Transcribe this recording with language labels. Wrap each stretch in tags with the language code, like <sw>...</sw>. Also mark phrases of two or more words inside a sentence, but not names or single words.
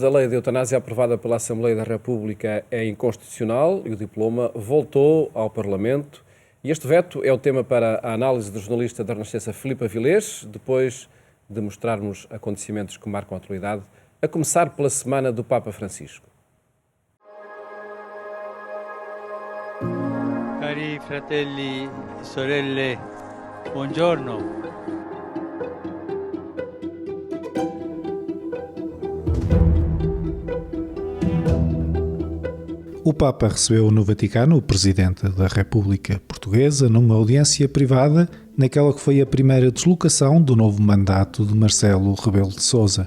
<pt>A lei de eutanásia aprovada pela Assembleia da República é inconstitucional e o diploma voltou ao Parlamento. E este veto é o tema para a análise do jornalista da Renascença Filipe Avilés, depois de mostrarmos acontecimentos que marcam a atualidade, a começar pela semana do Papa Francisco.</pt> <it>Cari fratelli e sorelle, buongiorno.</it> <pt>O Papa recebeu no Vaticano o Presidente da República Portuguesa numa audiência privada naquela que foi a primeira deslocação do novo mandato de Marcelo Rebelo de Sousa.</pt>